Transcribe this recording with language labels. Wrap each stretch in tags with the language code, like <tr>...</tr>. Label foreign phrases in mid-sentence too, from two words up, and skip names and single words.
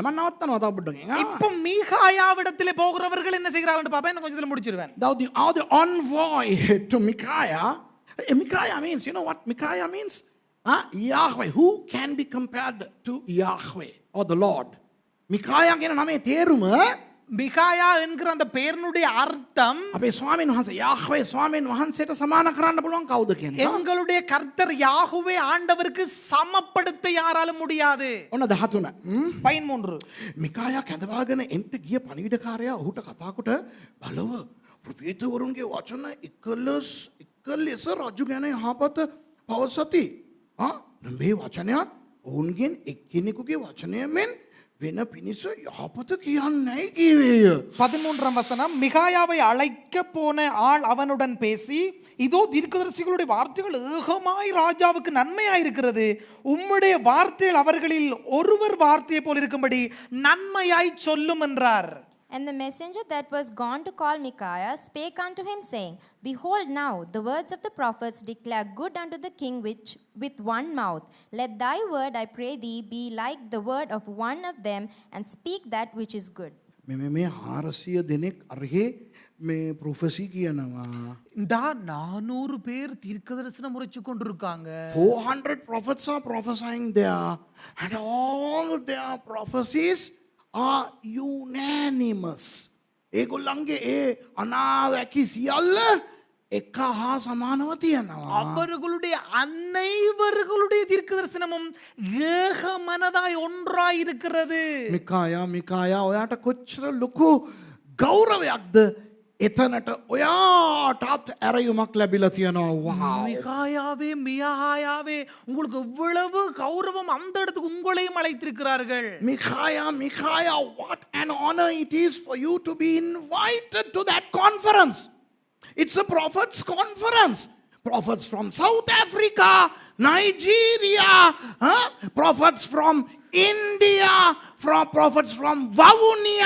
<si>මම නවත්තනවා තව පොඩ්ඩකින්.</si> <ta>இப்போ மீகாயாவிடத்திலே போகிறவர்கள் என்ன செய்கிறார்கள் பாப்பா என்ன கொஞ்சத்துல முடிச்சிருவேன்.</ta> <en>Now the envoy to Micaiah, Micaiah means, you know what Micaiah means? Yahweh. Who can be compared to Yahweh or the Lord?</en> <si>Micaiah කියන නමේ තේරුම</si> <ta>மிகாயா என்கிற அந்த பெயரினுடைய அர்த்தம்</ta> <si>අපේ ස්වාමීන් වහන්සේ Yahweh ස්වාමීන් වහන්සේට සමාන කරන්න පුළුවන් කවුද කියන එක.</si> <ta>எங்களுடைய கர்த்தர் யாஹ்வே ஆண்டவருக்கு சமப்படுத்த யாராலும் முடியாது.</ta> <si>ඔන්න 13. 13. මිකායා කැඳවාගෙන එන්ට ගිය පණිවිඩකාරයා ඔහුට කතා කොට බලව ප්‍රොපේතවරුන්ගේ වචන එකලෙස රජු ගැන යහපත පවසති. මේ වචනයක් ඔවුන්ගෙන් එක්කෙනෙකුගේ වචනය මෙන් වෙන පිණිස යහපත කියන්නයි කිවේය.</si> <ta>13ஆம் வசனம் மிகாயாவை அழைக்க போன ஆள் அவனுடன் பேசி இதோ தீர்க்கதரிசிகளுடைய வார்த்தைகள் ஏகமாய் ராஜாவுக்கு நன்மையாயிருக்கிறது உம்முடைய வார்த்தைகள் அவர்களில் ஒருவர் வார்த்தையை போல் இருக்கும்படி நன்மையாய் சொல்லும் என்றார்.</ta> <en>And the messenger that was gone to call Micaiah spake unto him, saying, Behold now, the words of the prophets declare good unto the king which with one mouth. Let thy word, I pray thee, be like the word of one of them, and speak that which is good.</en> <si>මේ 400 දෙනෙක් අරහේ මේ ප්‍රොෆෙසි කියනවා.</si> <ta>இந்த 400 பேர் தீர்க்கதரிசனம் உரைச்சு கொண்டிருக்காங்க.</ta> <en>400 prophets are prophesying there, and all their prophecies are unanimous.</en> <si>ඒගොල්ලන්ගේ ඒ අනාවැකි සියල්ල එක හා සමානව තියෙනවා.</si> <ta>அவர்களுடைய அனைவர்களுடைய தீர்க்க தரிசனமும் ஏக மனதாய் ஒன்றாய் இருக்கிறது.</ta> <si>මිකායා ඔයාට කොච්චර ලොකු ගෞරවයක්ද එතනට ඔයාටත් ඇරයුමක් ලැබිලා තියෙනවා.</si> <ta>மிகாயாவே உங்களுக்கு எவ்வளவு கௌரவம் அந்த இடத்துக்கு உங்களையும் அழைத்திருக்கிறார்கள்.</ta> <en>Micaiah, what an honor it is for you to be invited to that conference. It's a prophets conference. Prophets from South Africa, Nigeria, prophets from India, prophets from Vavonia.</en>